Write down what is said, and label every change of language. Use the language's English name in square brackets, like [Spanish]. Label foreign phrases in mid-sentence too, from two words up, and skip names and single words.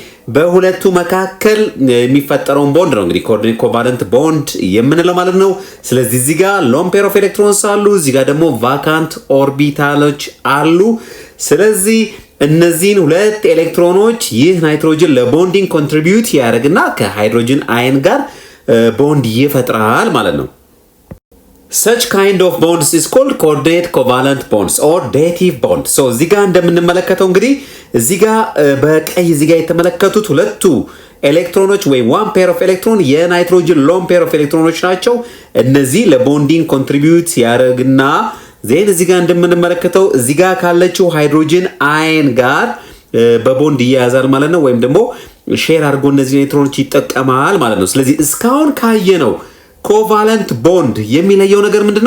[Amharic] በሁለቱ መካከል የሚፈጠረውን ቦንድ ነው እንግዲህ [English] coordinate covalent bond [Amharic] የምንለው ማለት ነው። ስለዚህ እዚህ ጋር [English] lone pair of electrons [Amharic] አሉ፣ እዚህ ጋር ደግሞ [English] vacant orbitals [Amharic] አሉ። ስለዚህ እነዚህን ሁለት ኤሌክትሮኖች ይህ ናይትሮጅን ለቦንዲንግ ኮንትሪቢዩት ያደርግና ከሃይድሮጅን አየን ጋር ቦንድ ይፈጥራል ማለት ነው። [English] such kind of bonds is called coordinate covalent bonds or dative bond. [Amharic] so እዚህ ጋር እንደምንመለከተው እንግዲህ እዚህ ጋር በቀይ እዚህ ጋር የተመለከቱት ሁለቱ ኤሌክትሮኖች ወይም [English] one pair of electron [Amharic] የናይትሮጅን [English] lone pair of electrons [Amharic] ናቸው። እነዚህ ለቦንዲንግ ኮንትሪቢዩት ያደርግና ዜን እዚህ ጋር እንደምንመለከተው እዚህ ጋር ካለችው ሃይድሮጅን አየን ጋር በቦንድ ይያያዛል ማለት ነው። ወይም ደግሞ ሼር አድርጎ እነዚህ ኤሌክትሮኖች ይጠቀማል ማለት ነው። ስለዚህ እስካሁን ካየነው ኮቫለንት ቦንድ የሚለየው ነገር ምንድነው?